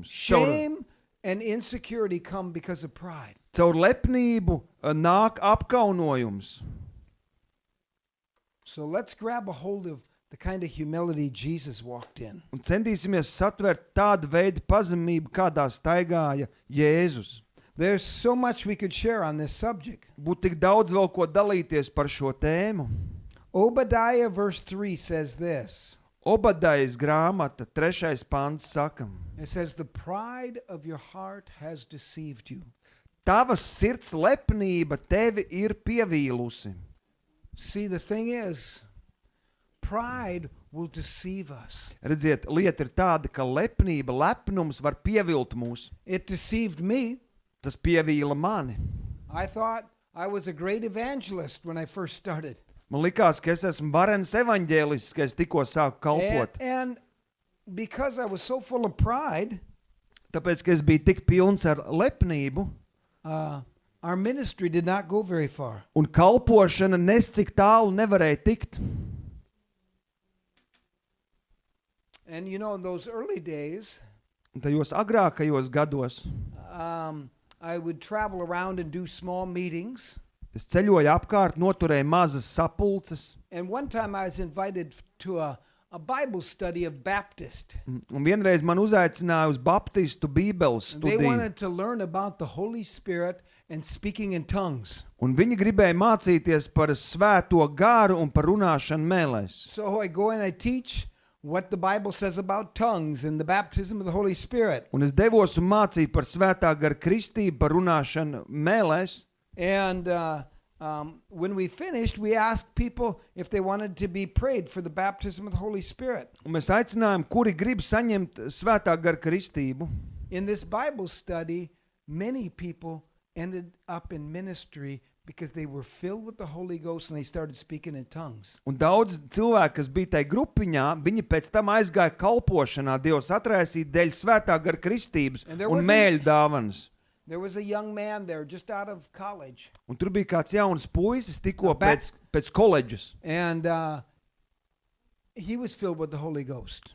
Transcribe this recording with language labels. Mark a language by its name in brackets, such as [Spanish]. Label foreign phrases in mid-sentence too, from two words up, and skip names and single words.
[English] Shame and insecurity come because of pride. [Latvian] Caur lepnību nāk apkaunojums. [English] So let's grab a hold of the kind of humility Jesus walked in. [Latvian] Un centīsimies satvert tādu veidu pazemību, kādā staigāja Jēzus. [English] There's so much we could share on this subject. [Latvian] Būtu tik daudz vēl ko dalīties par šo tēmu. [English] Obadiah verse 3 says this. [Latvian] Obadajas grāmata 3. pants saka: [English] It says, the pride of your heart has deceived you. [Latvian] Tavas sirds lepnība tevi ir pievīlusi. [English] See, the thing is, pride will deceive us. [Latvian] Redziet, lieta ir tāda, ka lepnība, lepnums var pievilt mūs. [English] It deceived me. [Latvian] Tas pievīla mani. [English] I thought I was a great evangelist when I first started. [Latvian] Man likās, ka es esmu varens evaņģēlists, ka es tikko sāku kalpot. [English] And because I was so full of pride, [Latvian] Tāpēc, ka es biju tik pilns ar lepnību, [English] our ministry did not go very far. [Latvian] un kalpošana nes cik tālu nevarēja tikt. [English] And you know, in those early days, [Latvian] Un tajos agrākajos gados [English] I would travel around and do small meetings. [Latvian] es ceļoju apkārt, noturēju mazas sapulces, [English] And one time I was invited to a Bible study of Baptist. [Latvian] un vienreiz man uzaicināja uz baptistu bībeles [English] And they [Latvian] studiju, [English] wanted to learn about the Holy Spirit and speaking in tongues. [Latvian] un viņi gribēja mācīties par svēto garu un par runāšanu mēlēs. [English] So I go and I teach what the Bible says about tongues and the baptism of the Holy Spirit. [Latvian] Un es devos un mācīju par svētā gara kristību, par runāšanu mēlēs. [English] And when we finished, we asked people if they wanted to be prayed for the baptism of the Holy Spirit. [Latvian] Un mēs aicinājām, kuri grib saņemt svētā gara kristību. [English] In this Bible study, many people ended up in ministry because they were filled with the Holy Ghost and they started speaking in tongues. [Latvian] Un daudz cilvēku, kas bija tajā grupiņā, viņi pēc tam aizgāja kalpošanā. Dievs atraisīja dēļ svētā gara kristības [English] And there [Latvian] un [English] was a- [Latvian] mēļu dāvanas. [English] There was a young man there just out of college. [Latvian] Un tur bija kāds jauns puisis, tikko [English] Back- [Latvian] pēc koledžas. [English] And he was filled with the Holy Ghost.